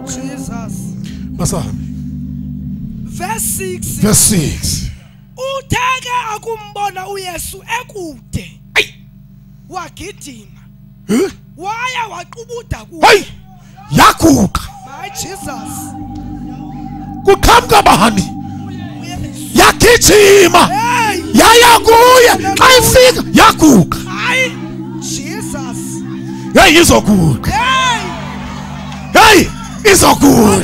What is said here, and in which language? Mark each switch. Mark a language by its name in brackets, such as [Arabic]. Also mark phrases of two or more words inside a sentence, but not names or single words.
[Xhosa] Jesus. Masami. Verse 6. Verse 6. Utheke akumbona uYesu ekude. Wagidima. Waya waqubuda kuye. Hey! Yakuqa. My Jesus. [Zulu] Kuqhamuka bani? Yagijima. Hey! [Xhosa] Yaya kuye. Xa ifika yakuqa. Hayi Jesus. [Zulu] Hey izokuqa. Hey! izoguda.